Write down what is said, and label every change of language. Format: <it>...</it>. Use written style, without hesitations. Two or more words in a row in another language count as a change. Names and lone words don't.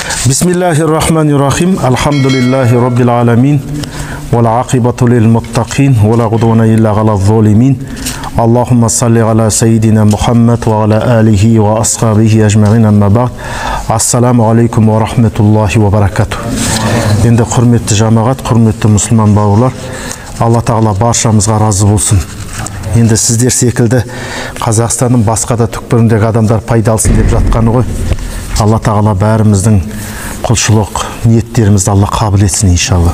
<ar>بسم الله الرحمن الرحيم. الحمد لله رب العالمين. والعاقبة للمتقين ولا عدوان إلا على الظالمين. اللهم صل على سيدنا محمد وعلى آله وأصحابه أجمعين، أما بعد. السلام عليكم ورحمة الله وبركاته.</ar> <kk>Енді құрметті жамағат, құрметті мұсылман бауырлар, Алла тағала баршамызға разы болсын. Енді сіздер секілді Қазақстанның басқа да түкпіріндегі адамдар пайда алсын деп жатқаны ғой. Алла тағала бәріміздің құлшылық ниеттерімізді Алла қабыл етсін иншалла.</kk>